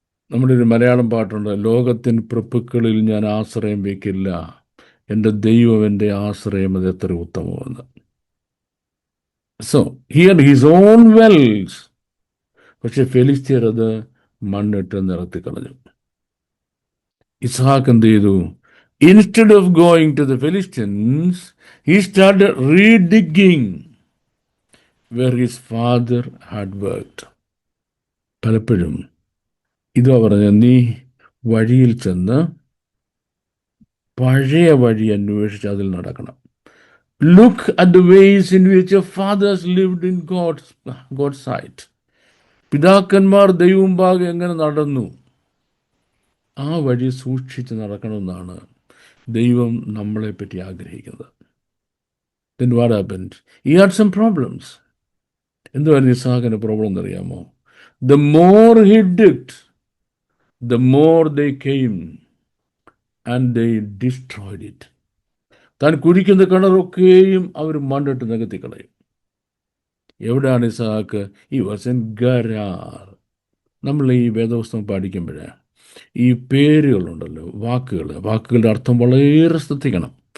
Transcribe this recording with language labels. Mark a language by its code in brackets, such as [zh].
[ml] നമ്മുടെ ഒരു മലയാളം പാട്ടുണ്ട്, ലോകത്തിൻ പ്രഭുക്കളിൽ ഞാൻ ആശ്രയം വയ്ക്കില്ല, എൻ്റെ ദൈവം എൻ്റെ ആശ്രയം, അത് എത്ര ഉത്തമമെന്ന്. [en] So here his own wells. [ml] പക്ഷെ ഫെലിസ്ത്യർ അത് മണ്ണിട്ട് നിറത്തിക്കളഞ്ഞു. ഇസ്ഹാക്ക് എന്ത് ചെയ്തു? [en] Instead of going to the Philistines, he started redigging where his father had worked. [ml] പലപ്പോഴും ഇതാ പറഞ്ഞ, നീ വഴിയിൽ ചെന്ന് പഴയ വഴി അന്വേഷിച്ച് അതിൽ നടക്കണം. [en] Look at the ways in which your fathers lived in God's sight. [ml] പിതാക്കന്മാർ ദൈവമുമ്പാകെ എങ്ങനെ നടന്നു, ആ വഴി സൂക്ഷിച്ച് നടക്കണമെന്നാണ് ദൈവം നമ്മളെപ്പറ്റി ആഗ്രഹിക്കുന്നത്. [en] Then what happened? He had some problems. [ml] എന്തുവായിരുന്നു ഇസ്ഹാക്കിൻ്റെ പ്രോബ്ലം എന്നറിയാമോ? [en] The more he digged, the more they came and they destroyed it. [ml] താൻ കുഴിക്കുന്ന കിണറൊക്കെയും അവർ മണ്ണിട്ട് നികത്തിക്കളയും. എവിടെയാണ് ഇസ്ഹാക്ക്? [en] He was in Gerar. [ml] നമ്മൾ ഈ വേദപുസ്തകം പഠിക്കുമ്പോഴേ ഈ പേരുകളുണ്ടല്ലോ, വാക്കുകളുടെ അർത്ഥം വളരെ ശ്രദ്ധിക്കണം.